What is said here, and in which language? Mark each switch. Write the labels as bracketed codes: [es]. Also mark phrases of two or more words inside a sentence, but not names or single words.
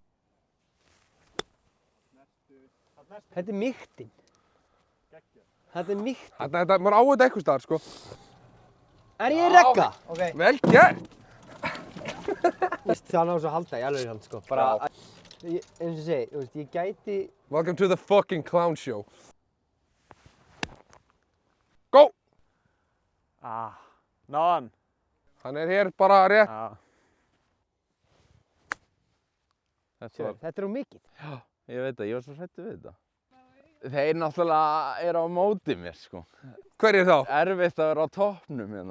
[is] Þetta er mýktin. Þetta er mýktin. Þetta, maður á þetta eitthvað staðar, sko. Er ég í regga? Ok. Vel gert. Það náðu svo að halda í alveg hand, sko. Bara, eins og ég segi, þú veist, ég gæti... [en] Welcome to the fucking clown show. Go! [is] Náðan. Hann er hér bara rétt. Þetta Þetta er um mikið. Já, ég veit það, ég var svo hrættur við þetta. Þeir náttúrulega eru á móti mér, sko. Hver er þá? Erfitt að vera á toppnum hérna.